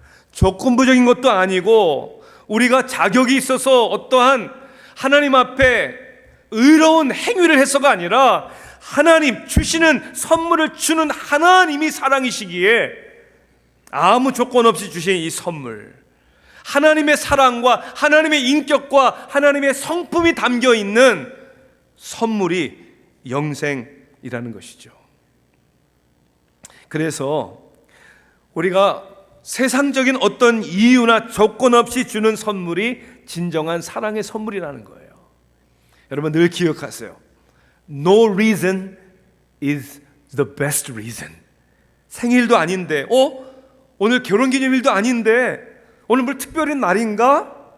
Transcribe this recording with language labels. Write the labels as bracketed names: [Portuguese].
[Korean] 조건부적인 것도 아니고 우리가 자격이 있어서 어떠한 하나님 앞에 의로운 행위를 해서가 아니라 하나님 주시는 선물을 주는 하나님이 사랑이시기에 아무 조건 없이 주신 이 선물, 하나님의 사랑과 하나님의 인격과 하나님의 성품이 담겨 있는 선물이 영생이라는 것이죠. 그래서 우리가 세상적인 어떤 이유나 조건 없이 주는 선물이 진정한 사랑의 선물이라는 거예요. 여러분 늘 기억하세요. [English] No reason is the best reason. [Korean] 생일도 아닌데, 오늘 결혼기념일도 아닌데, 오늘 뭐 특별한 날인가?